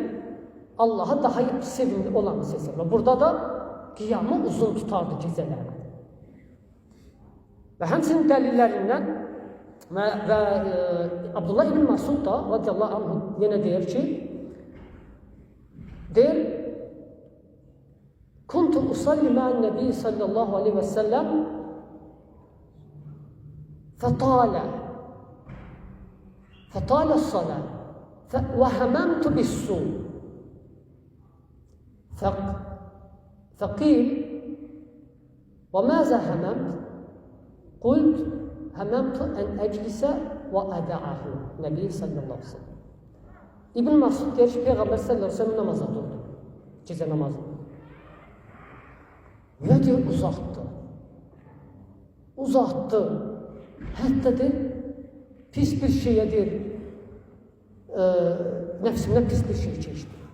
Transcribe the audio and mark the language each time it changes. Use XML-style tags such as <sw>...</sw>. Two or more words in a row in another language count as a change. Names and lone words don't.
<az>Allah'a daha sevimli olanı seçir. Və burada da qiyamı uzun tutardı gecələri. Və həmçinin dəlillərindən və Abdullah ibn Masud da</az> <ar>رضي الله عنه</ar> <az>yenə deyir ki, deyir,</az> <ar>كنت أصلي مع النبي صلى الله عليه وسلم فأطال الصلاة وهممت بسوء فقيل وماذا هممت؟ قلت هممت أن أجلس وأدعه النبي صلى الله عليه وسلم.</ar> <az>İbn Masud deyir ki, Peyğəmbər</az> <ar>صلى الله عليه وسلم</ar> <az>namaza durdu. Gecə namazı. Və deyir, uzatdı. Uzatdı. Hətta de, pis bir şeyə deyir, nəfsimdən pis bir şey keçdi.</az>